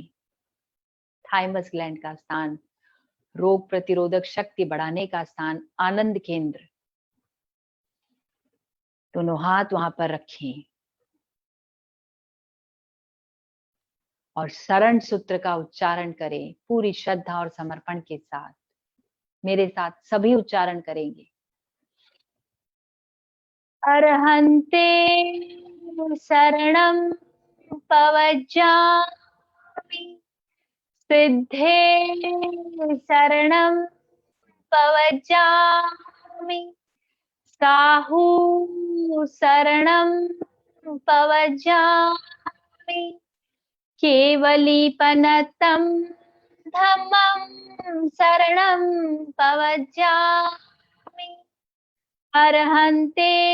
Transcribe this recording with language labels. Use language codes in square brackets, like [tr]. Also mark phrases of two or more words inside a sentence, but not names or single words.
[en] thymus gland [hi] का स्थान, रोग प्रतिरोधक शक्ति बढ़ाने का स्थान, आनंद केंद्र। दोनों हाथ वहां पर रखें और शरण सूत्र का उच्चारण करें पूरी श्रद्धा और समर्पण के साथ। मेरे साथ सभी उच्चारण करेंगे। [pra] अर्हन्ते शरणं पवज्जामि, सिद्धे शरणं पवज्जामि, साहू शरणं पवज्जामि, केवलीपनतं धम्मं शरणं पवज्जामि, अर्हन्ते